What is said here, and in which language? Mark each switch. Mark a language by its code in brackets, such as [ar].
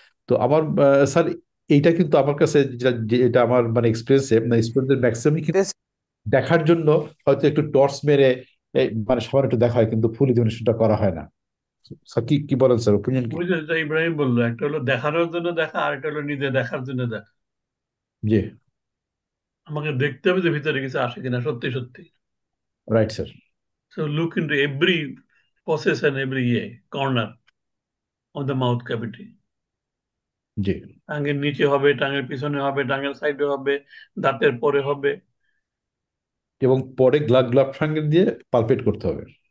[bn] তো আমার স্যার এইটা কিন্তু আমার কাছে যেটা আমার মানে এক্সপিরিয়েন্সে, মানে স্টুডেন্টদের ম্যাক্সিমাম দেখার জন্য হয়তো একটু টর্চ মেরে মানে সবার একটু দেখা হয়, কিন্তু ফুল এক্সামিনেশনটা করা হয় না। স্যার কি কি বলেন স্যার, ওপিনিয়ন কি? ওই যে ইব্রাহিম বললো, একটা হলো দেখানোর জন্য দেখা, আর একটা হলো নিজে দেখার জন্য দেখা। জি, আমাকে দেখতে হবে যে ভিতরে কিছু আসে কিনা সত্যি সত্যি। Right sir. [en] So look into every process and every corner of the mouth cavity. [bn] জি, টাঙের নিচে হবে, টাঙের পিছনে হবে, টাঙের সাইডে হবে, দাঁতের পরে হবে। এবং পরে গ্লাভ সঙ্গে দিয়ে পালপেট করতে হবে।